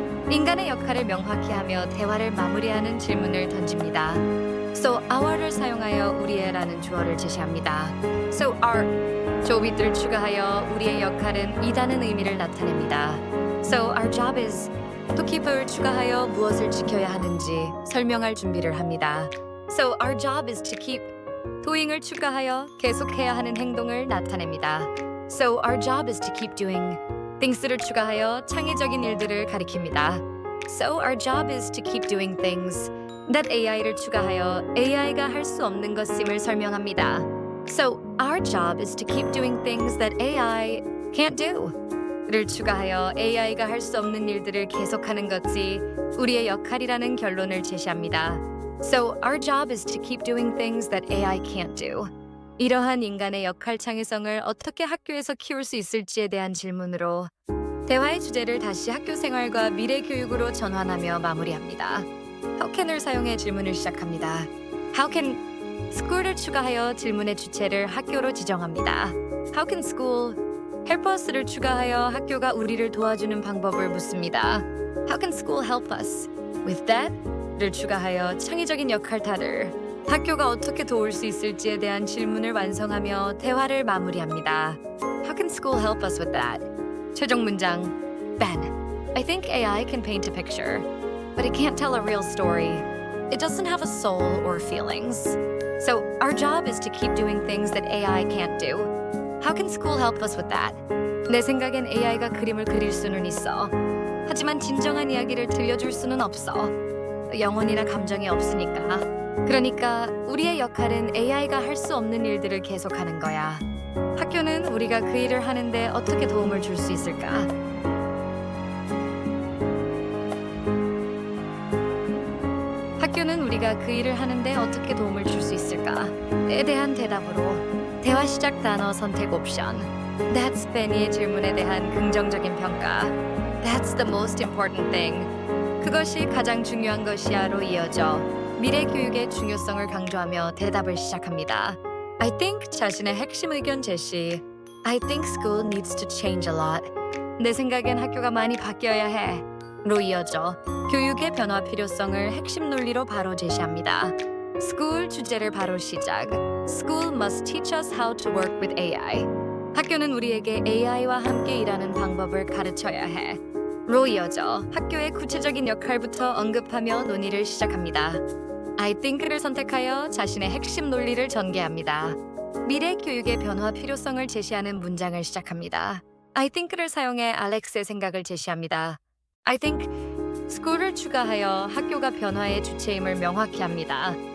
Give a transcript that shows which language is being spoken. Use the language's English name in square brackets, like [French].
[Korean] 인간의 역할을 명확히 하며 대화를 마무리하는 질문을 던집니다. [English] So our [Korean] 를 사용하여 우리의라는 주어를 제시합니다. [English] So our [Korean] 조빗을 추가하여 우리의 역할은 이다는 의미를 나타냅니다. [English] So our job is to keep [Korean] 을 추가하여 무엇을 지켜야 하는지 설명할 준비를 합니다. [English] So our job is to keep doing [Korean] 을 추가하여 계속해야 하는 행동을 나타냅니다. [English] So our job is to keep doing things를 [Korean] 추가하여 창의적인 일들을 가리킵니다. [English] So our job is to keep doing things that AI를 [Korean] 추가하여 AI가 할 수 없는 것임을 설명합니다. [English] So our job is to keep doing things that AI can't do. [Korean] 를 추가하여 AI가 할 수 없는 일들을 계속하는 것이 우리의 역할이라는 결론을 제시합니다. [English] So our job is to keep doing things that AI can't do. [Korean] 이러한 인간의 역할 창의성을 어떻게 학교에서 키울 수 있을지에 대한 질문으로 대화의 주제를 다시 학교 생활과 미래 교육으로 전환하며 마무리합니다. [English] How can [Korean] 을 사용해 질문을 시작합니다. [English] How can school [Korean] 을 추가하여 질문의 주체를 학교로 지정합니다. [English] How can school help us [Korean] 를 추가하여 학교가 우리를 도와주는 방법을 묻습니다. [English] How can school help us with that? [Korean] 를 추가하여 창의적인 역할타를 학교가 어떻게 도울 수 있을지에 대한 질문을 완성하며 대화를 마무리합니다. [English] How can school help us with that? [Korean] 최종 문장 [English] Ben, I think AI can paint a picture, but it can't tell a real story. It doesn't have a soul or feelings. So our job is to keep doing things that AI can't do. How can school help us with that? [Korean] 내 생각엔 AI가 그림을 그릴 수는 있어. 하지만 진정한 이야기를 들려줄 수는 없어. 영혼이나 감정이 없으니까. 그러니까 우리의 역할은 AI가 할 수 없는 일들을 계속하는 거야. 학교는 우리가 그 일을 하는데 어떻게 도움을 줄 수 있을까? 학교는 우리가 그 일을 하는데 어떻게 도움을 줄 수 있을까?에 대한 대답으로 대화 시작 단어 선택 옵션. [English] That's [Korean] Benny의 질문에 대한 긍정적인 평가. [English] That's the most important thing. [Korean] 그것이 가장 중요한 것이야로 이어져 미래 교육의 중요성을 강조하며 대답을 시작합니다. [English] I think [Korean] 자신의 핵심 의견 제시. [English] I think school needs to change a lot. [Korean] 내 생각엔 학교가 많이 바뀌어야 해. 로 이어져 교육의 변화 필요성을 핵심 논리로 바로 제시합니다. School 주제를 바로 시작. [English] School must teach us how to work with AI. [Korean] 학교는 우리에게 AI와 함께 일하는 방법을 가르쳐야 해. 로 이어져 학교의 구체적인 역할부터 언급하며 논의를 시작합니다. [English] I think [Korean] 를 선택하여 자신의 핵심 논리를 전개합니다. 미래 교육의 변화 필요성을 제시하는 문장을 시작합니다. [English] I think [Korean] 를 사용해 알렉스의 생각을 제시합니다. [English] I think school [Korean] 을 추가하여 학교가 변화의 주체임을 명확히 합니다.